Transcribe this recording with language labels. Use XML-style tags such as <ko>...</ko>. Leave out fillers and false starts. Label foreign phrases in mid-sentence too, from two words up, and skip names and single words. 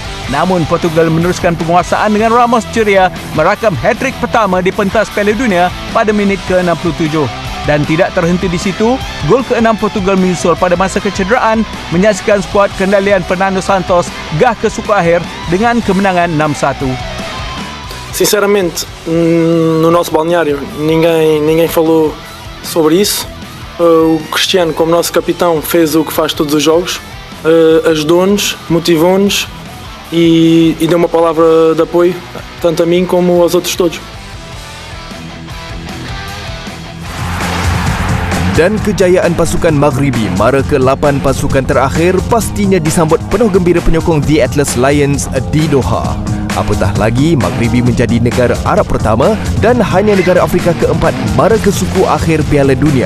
<ms>Namun Portugal meneruskan penguasaan dengan Ramos ceria merakam hat-trick pertama di pentas Piala Dunia pada minit ke-67. Dan tidak terhenti di situ, gol ke-6 Portugal menyusul pada masa kecederaan menyaksikan skuad kendalian Fernando Santos gah ke suku akhir dengan kemenangan 6-1.</ms> <pt>Sinceramente, no nosso balneário ninguém falou sobre isso. O Cristiano, como nosso capitão, fez o que faz todos os jogos, ajudou-nos, motivou-nos e deu uma palavra de apoio tanto a mim como aos outros todos.</pt> <ms>Dan kejayaan pasukan Maghribi mara ke-8 pasukan terakhir pastinya disambut penuh gembira penyokong The Atlas Lions di Doha. Apatah lagi, Maghribi menjadi negara Arab pertama dan hanya negara Afrika keempat mara ke suku akhir Piala Dunia.</ms>